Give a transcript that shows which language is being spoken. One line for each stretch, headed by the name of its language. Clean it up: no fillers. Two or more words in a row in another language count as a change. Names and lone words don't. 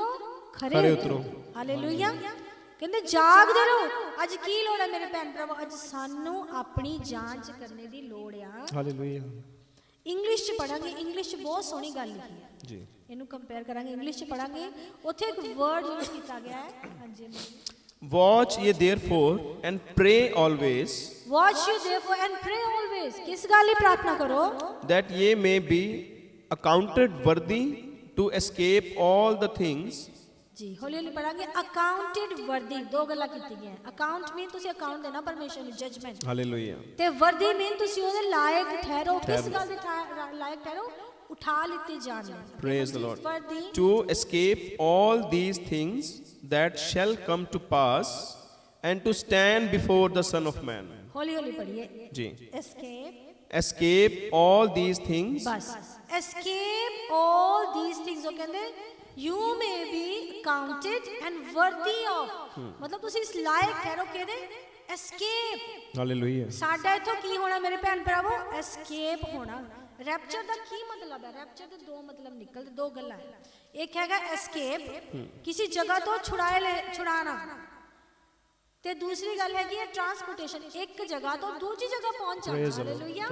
Punjabi: ਖੜੇ ਉਤਰੋ। ਹਾਲੇਲੂਇਆ। ਕਹਿੰਦੇ ਜਾਗਦੇ ਰਹੋ। ਅੱਜ ਕੀ ਲੋੜ ਹੈ ਮੇਰੇ ਭੈਣ ਭਰਾਵੋ? ਅੱਜ ਸਾਨੂੰ ਆਪਣੀ ਜਾਂਚ ਕਰਨੇ ਦੀ ਲੋੜ ਆ। ਹਾਲੇਲੂਇਆ। ਇੰਗਲਿਸ਼ ਚ ਪੜਾਂਗੇ, ਇੰਗਲਿਸ਼ ਚ ਬਹੁਤ ਸੋਹਣੀ ਗੱਲ ਲਿਖੀ ਹੈ ਜੀ, ਇਹਨੂੰ ਕੰਪੇਅਰ ਕਰਾਂਗੇ, ਇੰਗਲਿਸ਼ ਚ ਪੜਾਂਗੇ। ਉੱਥੇ ਇੱਕ
English: word use
Punjabi: ਕੀਤਾ ਗਿਆ ਹੈ। ਹਾਂਜੀ।
English: Watch ye therefore and pray always. Watch ye therefore and pray always.
Punjabi: ਕਿਸ ਗੱਲ ਲਈ ਪ੍ਰਾਰਥਨਾ ਕਰੋ?
English: That ye may be accounted worthy to escape all the things.
Punjabi: ਜੀ ਹੌਲੀ ਹੌਲੀ ਪੜਾਂਗੇ।
English: accounted worthy,
Punjabi: ਦੋ ਗੱਲਾਂ ਕੀਤੀ ਗਈਆਂ।
English: account mean
Punjabi: ਤੁਸੀਂ ਅਕਾਊਂਟ ਦੇਣਾ ਪਰਮੇਸ਼ਰ ਨੂੰ, ਜਜਮੈਂਟ। ਹਾਲੇਲੂਇਆ। ਤੇ
English: worthy mean
Punjabi: ਤੁਸੀਂ ਉਹਦੇ ਲਾਇਕ ਠਹਿਰੋ। ਕਿਸ ਗੱਲ ਦੇ ਲਾਇਕ ਠਹਿਰੋ? ਉਠਾ ਲਿੱਤੇ ਜਾਣ ਲਈ।
English: Praise the Lord. To escape all these things that shall come to pass and to stand before the Son of Man.
Punjabi: ਹੌਲੀ ਹੌਲੀ ਪੜੀਏ ਜੀ।
English: escape all these things। ਬਸ escape all these things
Punjabi: ਉਹ ਕਹਿੰਦੇ
English: you may be counted and worthy of,
Punjabi: ਮਤਲਬ ਤੁਸੀਂ ਇਸ ਲਾਇਕ ਠਹਿਰੋ ਕਿਹਦੇ? escape। ਹਾਲੇਲੂਇਆ। ਸਾਡਾ ਇਥੋਂ ਕੀ ਹੋਣਾ ਮੇਰੇ ਭੈਣ ਭਰਾਵੋ? escape ਹੋਣਾ। ਰੈਪਚਰ ਦਾ ਕੀ ਮਤਲਬ ਹੈ? ਰੈਪਚਰ ਦੇ ਦੋ ਮਤਲਬ ਨਿਕਲਦੇ, ਦੋ ਗੱਲਾਂ ਹੈ। ਇੱਕ ਹੈਗਾ escape, ਕਿਸੇ ਜਗ੍ਹਾ ਤੋਂ ਛੁਡਾਣਾ, ਤੇ ਦੂਸਰੀ ਗੱਲ ਹੈਗੀ ਹੈ ਟਰਾਂਸਪੋਰਟੇਸ਼ਨ, ਇੱਕ ਜਗ੍ਹਾ ਤੋਂ ਦੂਜੀ ਜਗ੍ਹਾ ਪਹੁੰਚਾਉਣਾ। ਹਾਲੇਲੂਇਆ।